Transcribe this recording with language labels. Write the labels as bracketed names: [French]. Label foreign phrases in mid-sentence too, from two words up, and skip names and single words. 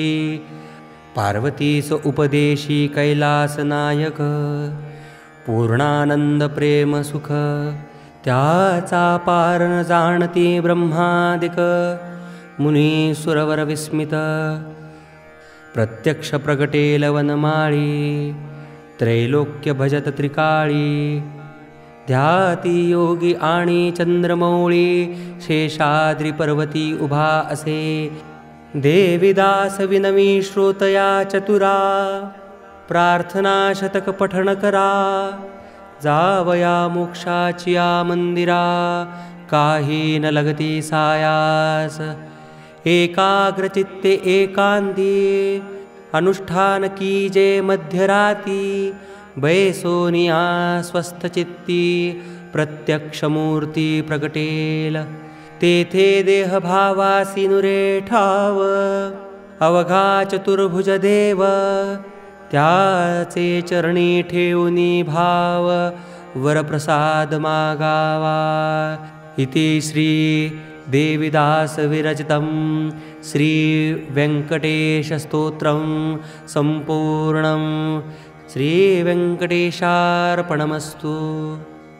[Marathi] पार्वतीस उपदेशी कैलास नायक, पूर्णानंद प्रेम सुख. त्याचा पार न जाणती ब्रह्मादिक, मुनी सुरवर विस्मित. प्रत्यक्ष प्रगटेल वनमाळी, त्रैलोक्य भजत त्रिकाळी. ध्याती योगी आणि चंद्रमौळी, शेषाद्री पर्वती उभा असे. देवीदास विनवी श्रोतया चतुरा, प्रार्थना शतक पठण करा. जावया मोक्षाची या मंदिरा, काही न लगती सायास. एकाग्रचित्ते एकांती, अनुष्ठान कीजे मध्यराती. बैसोनिया स्वस्थचित्ती, प्रत्यक्ष मूर्ती प्रगटेल. तेथे देहभावासी नुरे ठाव, अवघा चतुर्भुज देव. त्याचे चरणी ठेवनी भाव, वरप्रसाद मागावा. [Sanskrit] इति श्री देविदास विरचितं श्री वेंकटेश स्तोत्रं संपूर्णं. श्री वेंकटेशार्पणमस्तु.